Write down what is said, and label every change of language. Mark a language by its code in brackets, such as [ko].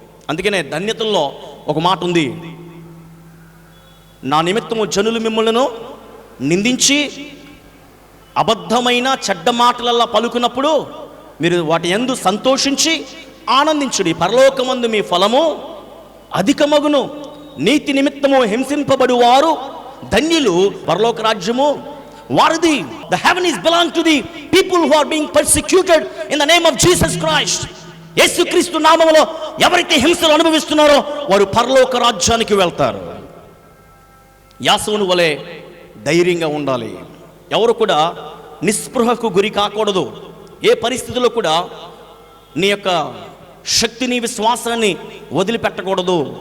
[te] అందుకనే ధన్యతల్లో ఒక మాట ఉంది, నా నిమిత్తము జనులు మిమ్మల్ని నిందించి అబద్ధమైన చెడ్డ మాటలల్లా పలుకున్నప్పుడు మీరు వాటి యందు సంతోషించి ఆనందించుడి, పరలోకమందు మీ ఫలము అధికమగును. నీతి నిమిత్తము హింసింపబడు వారు ధన్యులు, పరలోక రాజ్యము వారిది. [en] The heaven is belong to the people who are being persecuted in the name of Jesus Christ. [te] యేసుక్రీస్తు నామములో ఎవరైతే హింసలు అనుభవిస్తున్నారో వారు పరలోక రాజ్యానికి వెళ్తారు. యాసోను వలె ధైర్యంగా ఉండాలి. ఎవరు కూడా నిస్పృహకు గురి కాకూడదు. ఏ పరిస్థితుల్లో కూడా నీ యొక్క శక్తిని, విశ్వాసాన్ని వదిలిపెట్టకూడదు.